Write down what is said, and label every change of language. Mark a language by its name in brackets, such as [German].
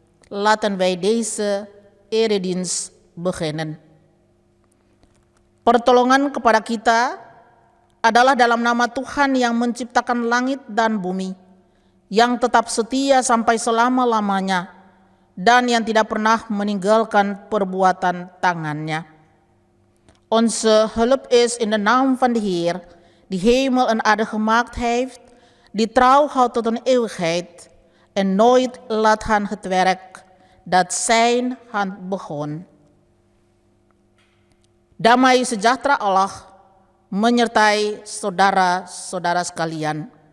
[Dutch] Laten wij deze eredienst beginnen. [Indonesian] Pertolongan kepada kita adalah dalam nama Tuhan yang menciptakan langit dan bumi, yang tetap setia sampai selama-lamanya, dan yang tidak pernah meninggalkan perbuatan tangannya. [Dutch] Onze hulp is in de naam van de Heer, die hemel en aarde gemaakt heeft, die trouw houdt tot een eeuwigheid en nooit laat gaan het werk dat zijn hand begon. [Indonesian] Damai sejahtera Allah menyertai saudara-saudara sekalian.